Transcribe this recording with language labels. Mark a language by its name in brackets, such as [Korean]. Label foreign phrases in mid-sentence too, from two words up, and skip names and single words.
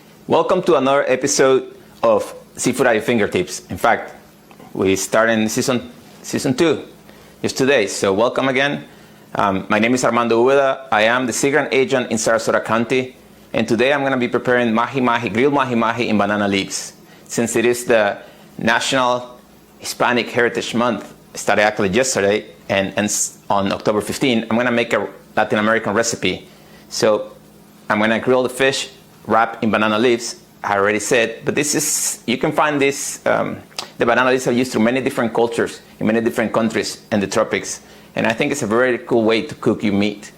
[English] Welcome to another episode of Seafood at Your Fingertips. In fact, we started season 2 just today, so welcome again. My name is Armando Ueda. I am the Sea Grant Agent in Sarasota County, and today I'm going to be preparing mahi-mahi, grilled mahi-mahi in banana leaves. Since it is the National Hispanic Heritage Month, started actually yesterday, and on October 15, I'm going to make a Latin American recipe. So I'm going to grill the fish wrapped in banana leaves, I already said, but this is, you can find this, the banana leaves are used through many different cultures in many different countries in the tropics, and I think it's a very cool way to cook your meat.